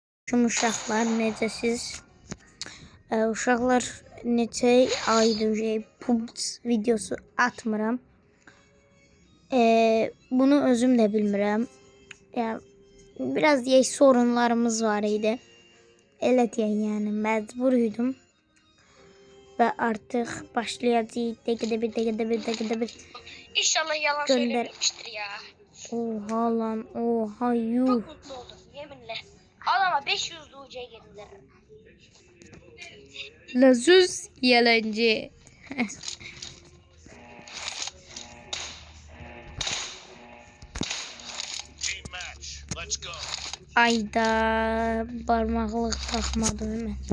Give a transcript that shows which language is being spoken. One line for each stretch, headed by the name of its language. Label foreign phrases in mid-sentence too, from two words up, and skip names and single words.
Azerbaijani: Aleyküm uşaqlar, necəsiz? Uşaqlar neçə aydır PUBG videosu atmıram. Bunu özüm də bilmirəm. Biraz deyək sorunlarımız var idi. Elə deyək, yəni məcbur idim. Və artıq başlayacağıq. Dəqiqədə bir.
Turkish: İnşallah yalan söylememiştir ya. Oha lan, oha yuh. Çok mutlu oldum yeminle. Adama 500 UC geldiler. Lazuz yalancı. Ayda parmaklık takmadım hemen.